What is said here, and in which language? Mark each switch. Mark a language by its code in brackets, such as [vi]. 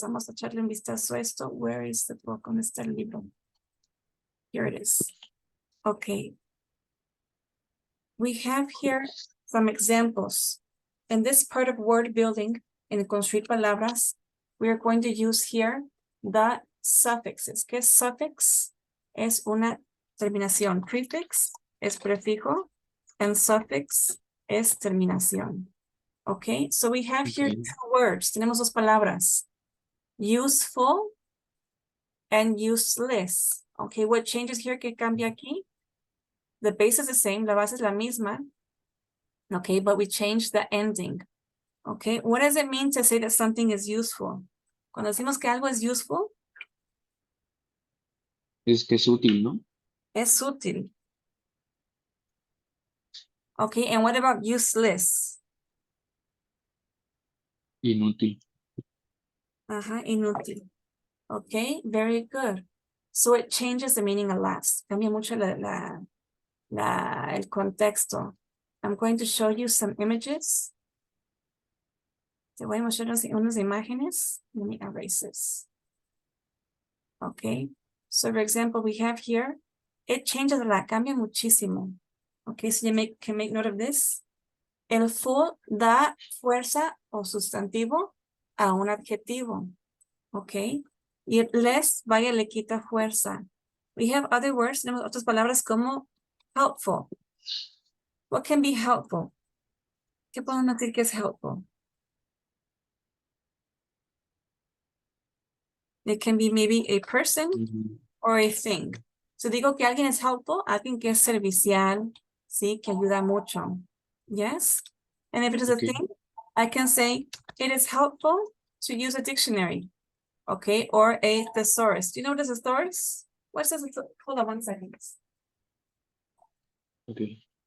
[es] Vamos a echarle un vistazo a esto. [en] Where is the book? [es] ¿Dónde está el libro? [en] Here it is. Okay. We have here some examples. In this part of word building, in [es] construir palabras, [en] we are going to use here the suffixes. [es] ¿Qué es suffix? Es una terminación. Prefix es prefijo, and suffix es terminación. [en] Okay, so we have here Okay. 2 words. [es] Tenemos 2 palabras. [en] Useful and useless. Okay, what changes here? [es] ¿Qué cambia aquí? [en] The base is the same, [es] la base es la misma. [en] Okay, but we change the ending. Okay, what does it mean to say that something is useful? [es] Cuando decimos que algo es useful, Es que es útil, ¿no? es útil. [en] Okay, and what about useless? [es] Inútil. [en] Inútil. Okay, very good. So it changes the meaning a lot. [es] Cambia mucho el contexto. [en] I'm going to show you some images. [es] Te voy a mostrar unas imágenes. [en] Let me erase this. Okay, so for example, we have here, it changes a lot, [es] cambia muchísimo. [en] Okay, so you can make note of this. [es] El full da fuerza o sustantivo a un adjetivo. Okay, y el less vaya le quita fuerza. [en] We have other words, [es] tenemos otras palabras como [en] helpful. What can be helpful? [es] ¿Qué podemos decir que es [en] helpful? It can be maybe a person or a thing. [es] So digo que alguien es helpful, alguien que es servicial, sí, que ayuda mucho. [en] Yes? And if it is a Okay. thing, I can say it is helpful to use a dictionary. Okay, or a thesaurus. Do you know what is a thesaurus? What's this? Hold on 1 second. Okay.